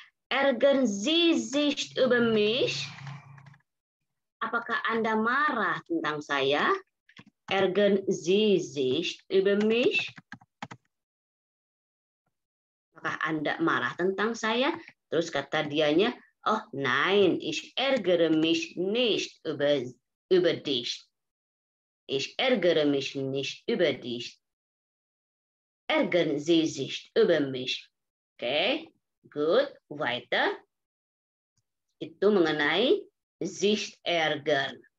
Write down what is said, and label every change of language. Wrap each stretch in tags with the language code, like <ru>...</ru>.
<de>Ärgern Sie sich über mich?</de> <id>Apakah Anda marah tentang saya?</id> <de>Ärgern Sie sich über mich?</de> <id>Apakah Anda marah tentang saya? Terus kata dianya,</id> <de>oh nein, ich ärgere mich nicht über dich. Ich ärgere mich nicht über dich. Ärgern Sie sich über mich?</de> <id>Oke, good.</id> <de>Weiter.</de> <id>Itu mengenai sich ärgern.</id>